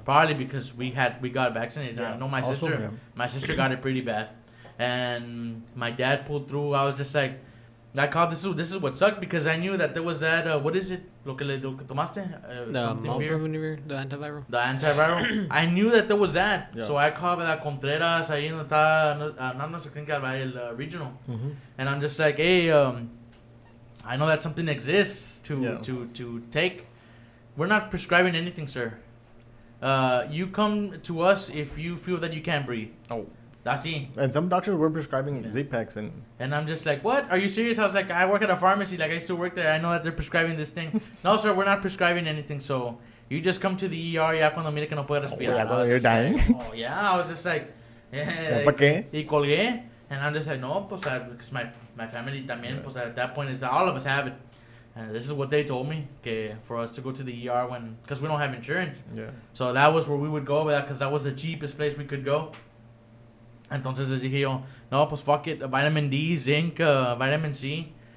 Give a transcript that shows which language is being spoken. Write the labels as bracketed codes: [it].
[en] Probably because we got vaccinated. Yeah. I know my sister got it pretty bad. And my dad pulled through. I was just like, I called this is what sucked because I knew that there was that, what is it? [es] Lo que tomaste? [en] The Molnupiravir, the antiviral. The antiviral. I knew that there was that. Yeah. So I called [es] la Contreras, ahí no está, no sé quién el regional. Mm-hmm. [en] And I'm just like, hey, I know that something exists to take. We're not prescribing anything, sir. You come to us if you feel that you can't breathe. Oh. That's it. And some doctors were prescribing Z-Packs and I'm just like, what? Are you serious? I was like, I work at a pharmacy. Like, I still work there. I know that they're prescribing this thing. No, sir, we're not prescribing anything. So you just come to the ER [es] ya cuando mire que no puede respirar. [en] Oh, you're dying. Like, oh, yeah. I was just like, [es] ¿para qué? Y colgué. [en] And I'm just like, [es] no, pues, [en] because my family [es] también, pues, [en] at that point, it's all of us have it. And this is what they told me, [es] que [en] for us to go to the ER because we don't have insurance. Yeah. So that was where we would go, because that was the cheapest place we could go. [es] Entonces les dije yo, no, pues [en] fuck it, vitamin D, zinc, vitamin C.